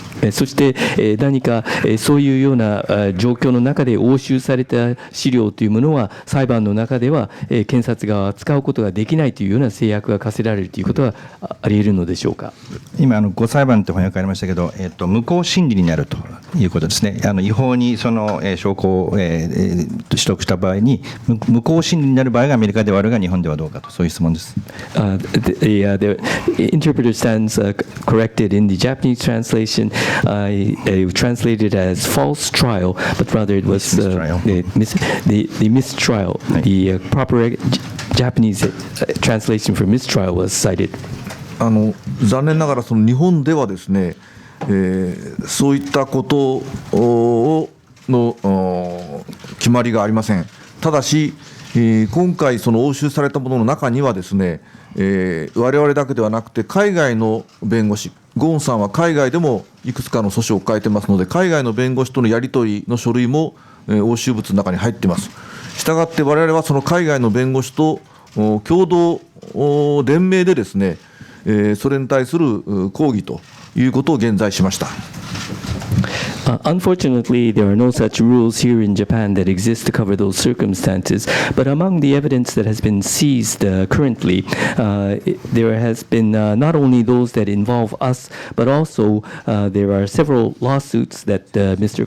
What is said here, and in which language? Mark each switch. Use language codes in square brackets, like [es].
[ja] そして何かそういうような状況の中で押収された資料というものは裁判の中では検察側は使うことができないというような制約が課せられるということはあり得るのでしょうか。今ご裁判と翻訳ありましたけど、無効審理になるということですね。違法にその証拠を取得した場合に無効審理になる場合がアメリカではあるが日本ではどうかと、そういう質問です。 [en] The interpreter stands corrected in the Japanese translation. Translated as false trial, but rather it was the mistrial. The proper Japanese translation for mistrial was cited. [ja] 残念ながらその日本ではですね、そういったことの決まりがありません。ただし、今回その押収されたものの中にはですね、我々だけではなくて海外の弁護士、ゴーンさんは海外でもいくつかの訴訟を抱えてますので、海外の弁護士とのやり取りの書類も押収物の中に入っています。したがって我々はその海外の弁護士と共同連名でですね、それに対する抗議ということを現在しました。 [en] Unfortunately, there are no such rules here in Japan that exist to cover those circumstances. But among the evidence that has been seized currently, there has been not only those that involve us, but also there are several lawsuits that Mr.